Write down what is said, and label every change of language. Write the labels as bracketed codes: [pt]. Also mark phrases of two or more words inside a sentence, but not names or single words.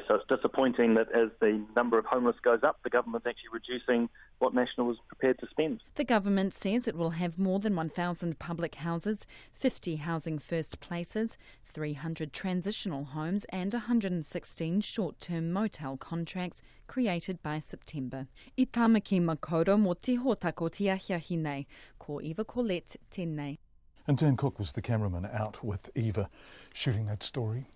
[en] So it's disappointing that as the number of homeless goes up, the government's actually reducing what National was prepared to spend. The government says it will have more than 1,000 public houses, 50 Housing First places, 300 transitional homes and 116 short-term motel contracts created by September. [mi] I tāmaki makaurau mō te hōtako te ahiahi nei, ko Eva Corlett, tēnei. [en] And Dan Cook was the cameraman out with Eva shooting that story.